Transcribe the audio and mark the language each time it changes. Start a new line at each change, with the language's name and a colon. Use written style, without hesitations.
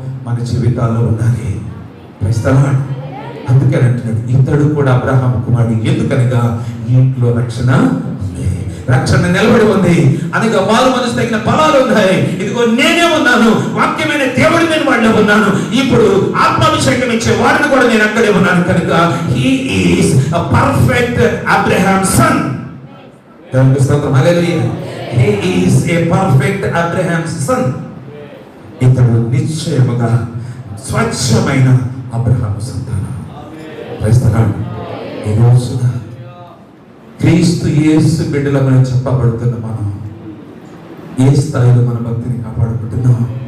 Telugu: మన జీవితాల్లో ఉండాలి. క్రైస్తవుడు అందుకని అంటున్నాడు, ఇతడు కూడా అబ్రహాం కుమారుడు. ఎందుకనగా ఈ ఇంట్లో రక్షణ ఉంది, రక్షణ నిలబడి ఉంది, అనగా మారు మనసు తగిన ఫలాలు ఉన్నాయి. ఇదిగో నేనే ఉన్నాను, వాక్యమైన దేవుడి నేను వాడిలో ఉన్నాను, ఇప్పుడు ఆత్మాభిషేకం ఇచ్చే వాడిని కూడా నేను అక్కడే ఉన్నాను. కనుక
English: He is a perfect Abraham's son. Hallelujah. He is a perfect Abraham's son.
Telugu: ఇతడు నిశ్చయముగా స్వచ్ఛమైన అబ్రహాము సంతానం. క్రైస్తవుడు ఈ రోజున క్రీస్తు యేసు బిడ్డలమని చెప్పబడుతున్న మనం ఏ స్థాయిలో మన భక్తిని కాపాడుకుంటున్నాం?